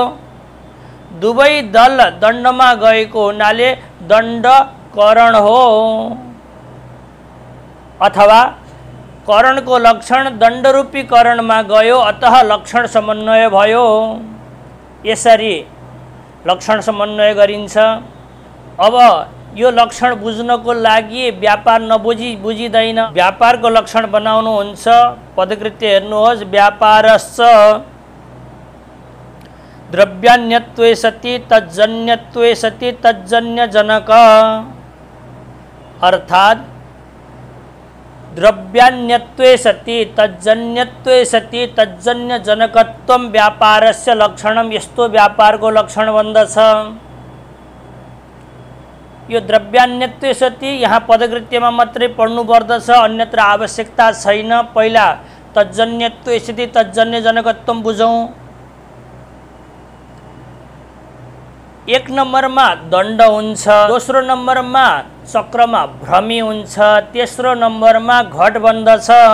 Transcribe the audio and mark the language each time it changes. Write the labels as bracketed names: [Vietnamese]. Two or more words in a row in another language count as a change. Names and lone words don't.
[Nepali] दुवै दल दण्डमा गएको हुनाले दण्ड करण हो, अथवा करणको लक्षण दण्डरूपी करणमा गयो, अतः लक्षण समन्वय भयो। यसरी लक्षण समन्वय गरिन्छ। अब यो लक्षण बुझ्नको लागि व्यापार बुझिँदैन। व्यापारको लक्षण बनाउनुहुन्छ। पदकृत्य हेर्नुहोस्। [Sanskrit] व्यापारश्च द्रव्यान्यत्वे सति तज्जन्यत्वे सति तज्जन्यजनक, अर्थात द्रव्यान्यत्वे सति तज्जन्यत्वे सति तज्जन्यजनकत्वम व्यापारस्य लक्षणम, [Nepali] यस्तो व्यापारको लक्षण बन्दछ। यो [Sanskrit] द्रव्यान्यत्वे सति [Nepali] यहाँ पदकृत्यमा मात्रै पढ्नु पर्दछ, अन्यत्र आवश्यकता छैन। पहिला [Sanskrit] तज्जन्यत्वे सति तज्जन्यजनकत्वम [Nepali] बुझौं। एक नम्बरमा दण्ड हुन्छ, दोस्रो नम्बरमा चक्रमा भ्रमी हुन्छ, तेस्रो नम्बरमा घट बन्दछ।